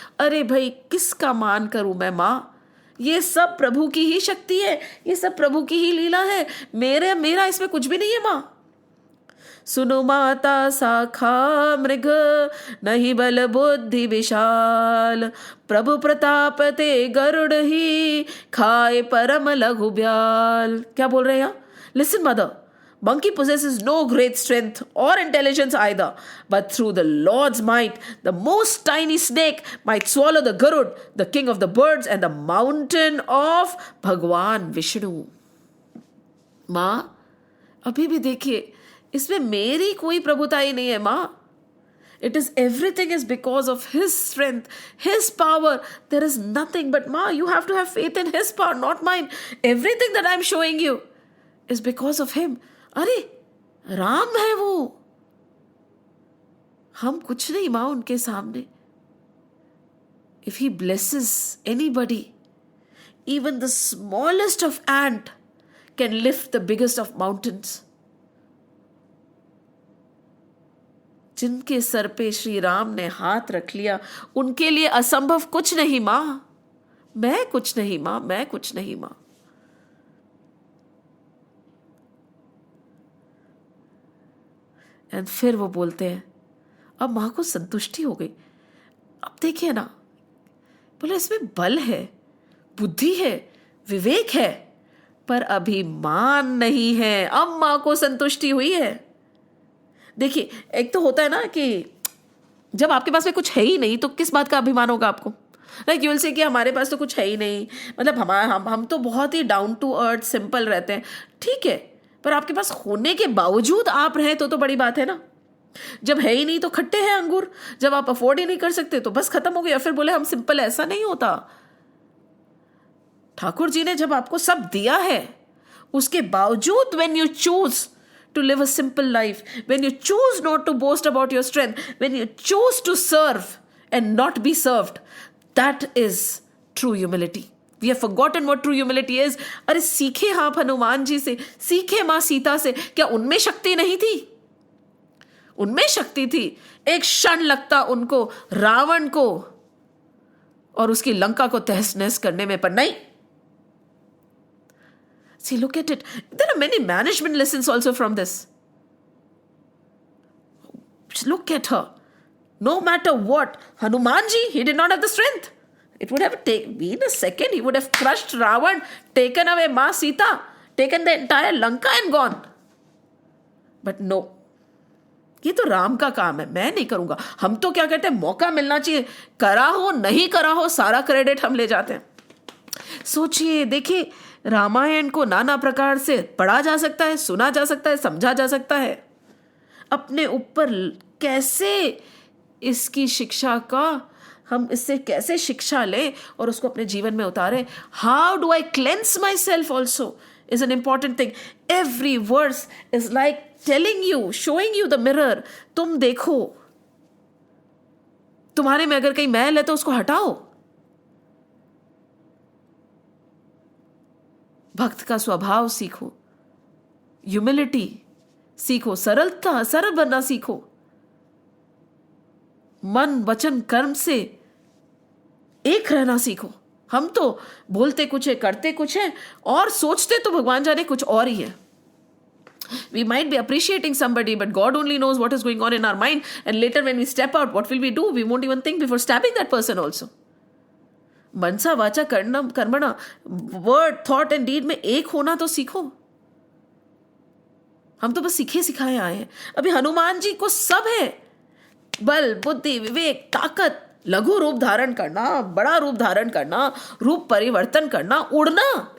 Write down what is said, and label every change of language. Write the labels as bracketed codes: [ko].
[hi] अरे भाई, किसका मान करूं मैं माँ? ये सब प्रभु की ही शक्ति है, ये सब प्रभु की ही लीला है। मेरा इसमें कुछ भी नहीं है माँ। सुनो माता शाखा मृग, नहीं बल बुद्धि विशाल, प्रभु प्रताप ते गरुड़ ही, खाए परम लघु ब्याल। क्या बोल रहे हैं यहाँ? [en] Listen mother, monkey possesses no great strength or intelligence either, but through the Lord's might, the most tiny snake might swallow the Garud, the king of the birds and the mountain of Bhagwan Vishnu. [hi] माँ, अभी भी देखिए, इसमें मेरी कोई प्रभुता ही नहीं है माँ। [en] It is everything is because of His strength, His power. There is nothing but Ma, you have to have faith in His power, not mine. Everything that I am showing you is because of Him. [hi] अरे राम है वो, हम कुछ नहीं मां उनके सामने। [en] If He blesses anybody, even the smallest of ant can lift the biggest of mountains. [hi] जिनके सर पे श्री राम ने हाथ रख लिया, उनके लिए असंभव कुछ नहीं मां। मैं कुछ नहीं मां, मैं कुछ नहीं मां। एंड फिर वो बोलते हैं, अब मां को संतुष्टि हो गई। अब देखिए ना, बोले इसमें बल है, बुद्धि है, विवेक है, पर अभिमान नहीं है। अब मां को संतुष्टि हुई है। देखिए, एक तो होता है ना कि जब आपके पास में कुछ है ही नहीं तो किस बात का अभिमान होगा आपको? [en] like you will say [hi] कि हमारे पास तो कुछ है ही नहीं, मतलब हम तो बहुत ही [en] down to earth simple [hi] रहते हैं। ठीक है, पर आपके पास होने के बावजूद आप रहे तो बड़ी बात है ना। जब है ही नहीं तो खट्टे हैं अंगूर, जब आप अफोर्ड ही नहीं कर सकते तो बस खत्म हो गया। फिर बोले हम सिंपल, ऐसा नहीं होता। ठाकुर जी ने जब आपको सब दिया है, उसके बावजूद [en] when you choose to live a simple life, when you choose not to boast about your strength, when you choose to serve and not be served, that is true humility. We have forgotten what true humility is. [hi] अरे सीखे आप हनुमान जी से, सीखे मां सीता से। क्या उनमें शक्ति नहीं थी? उनमें शक्ति थी। एक क्षण लगता उनको रावण को और उसकी लंका को तहस नहस करने में, पर नहीं। [en] See, look at it. There are many management lessons also from this. Just look at her. No matter what, Hanumanji, he did not have the strength. It would have been a second. He would have crushed Ravan, taken away Ma Sita, taken the entire Lanka and gone. But no. [hi] ये तो राम का काम है, मैं नहीं करूंगा। हम तो क्या कहते हैं, मौका मिलना चाहिए, करा हो नहीं करा हो सारा क्रेडिट हम ले जाते हैं। सोचिए, देखिए, रामायण को नाना प्रकार से पढ़ा जा सकता है, सुना जा सकता है, समझा जा सकता है। अपने ऊपर कैसे इसकी शिक्षा का, हम इससे कैसे शिक्षा लें और उसको अपने जीवन में उतारें। [en] How do I cleanse myself also is an important thing. Every verse is like telling you, showing you the mirror. [hi] तुम देखो, तुम्हारे में अगर कहीं मैल है तो उसको हटाओ. भक्त का स्वभाव सीखो, ह्यूमिलिटी सीखो, सरलता, सरल बनना सीखो. मन वचन कर्म से एक रहना सीखो. हम तो बोलते कुछ है, करते कुछ है, और सोचते तो भगवान जाने कुछ और ही है. [en] We might be appreciating somebody, but God only knows what is going on in our mind. And later when we step out, what will we do? We won't even think before stabbing that person also. [hi] मनसा वाचा कर्मणा, [en] word, thought and deed [hi] में एक होना तो सीखो. हम तो बस सीखे सिखाए आए हैं. अभी हनुमान जी को सब है, बल, बुद्धि, विवेक, ताकत, लघु रूप धारण करना, बड़ा रूप धारण करना, रूप परिवर्तन करना, उड़ना.